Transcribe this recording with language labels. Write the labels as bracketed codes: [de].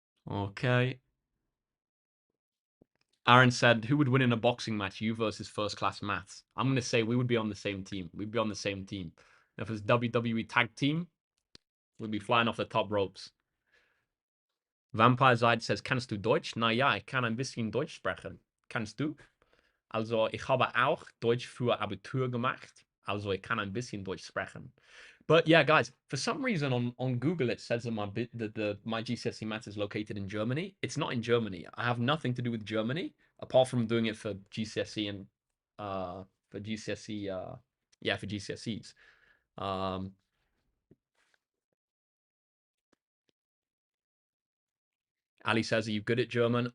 [en] Okay. Aaron said, who would win in a boxing match? You versus first class maths. I'm going to say we would be on the same team. We'd be on the same team. If it's WWE tag team, we'd be flying off the top ropes. [de] Vampire Zide says, kannst du Deutsch? Na ja, ich kann ein bisschen Deutsch sprechen. Kannst du? Also, ich habe auch Deutsch für Abitur gemacht. Also, ich kann ein bisschen Deutsch sprechen. [en] But yeah, guys, for some reason on Google it says that my GCSE maths is located in Germany. It's not in Germany. I have nothing to do with Germany apart from doing it for GCSE and for GCSE yeah, for GCSEs. Um Ali says, are you good at German?